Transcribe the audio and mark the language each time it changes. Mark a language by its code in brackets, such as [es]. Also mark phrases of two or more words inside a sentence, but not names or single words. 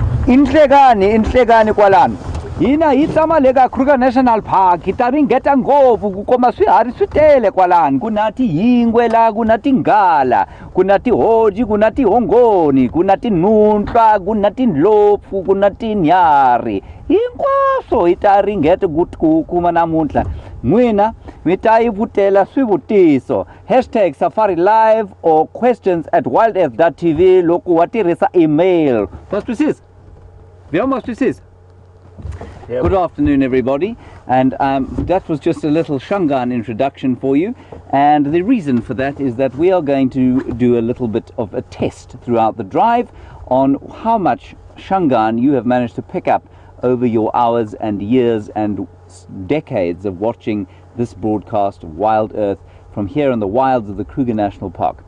[ts] inhlekani kwalani hina hi tshama le ka Kruger National Park hi ta ringeta ngopfu ku komba swiharhi swi tele kwalani ku na tiyingwe la ku na tinghala ku na tihoji ku na tihongoni ku na tinhundla ku na tindlopfu ku na tinyarhi hinkwaswo hi ta ringeta ku kuma namuntlha n'wina mi ta yi vutela swivutiso #Safari Live or questions@wildearth.tv loko wa tirhisa email. Ma twisisa? Ma twisisa? [en] Yep. Good afternoon, everybody, and that was just a little Shangaan introduction for you, and the reason for that is that we are going to do a little bit of a test throughout the drive on how much Shangaan you have managed to pick up over your hours and years and decades of watching this broadcast of WildEarth from here in the wilds of the Kruger National Park.